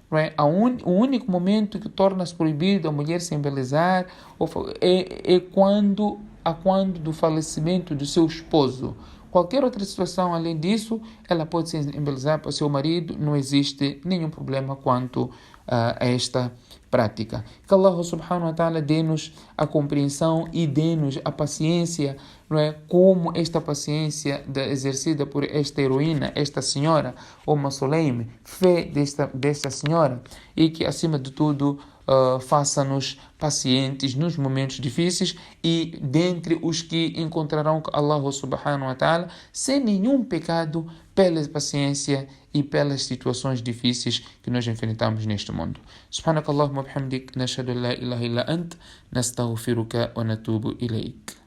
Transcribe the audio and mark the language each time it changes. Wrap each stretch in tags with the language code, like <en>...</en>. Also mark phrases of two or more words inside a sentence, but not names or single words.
<pt>O único momento que torna-se proibido a mulher se embelezar é quando do falecimento do seu esposo. Qualquer outra situação além disso, ela pode se embelezar para o seu marido, não existe nenhum problema quanto a esta prática. Que</pt> <ar>الله سبحانه وتعالى</ar> <pt>dê-nos a compreensão e dê-nos a paciência, como esta paciência exercida por esta heroína, esta senhora, Sulaym, fé desta senhora, e que acima de tudo faça-nos pacientes nos momentos difíceis e dentre os que encontrarão com</pt> <ar>الله سبحانه وتعالى</ar> <pt>sem nenhum pecado, pela paciência e pelas situações difíceis que nós enfrentamos neste mundo.</pt> <ar>سبحانك اللهم بحمدك، نشهد أن لا إله إلا أنت، نستغفرك ونتوب إليك.</ar>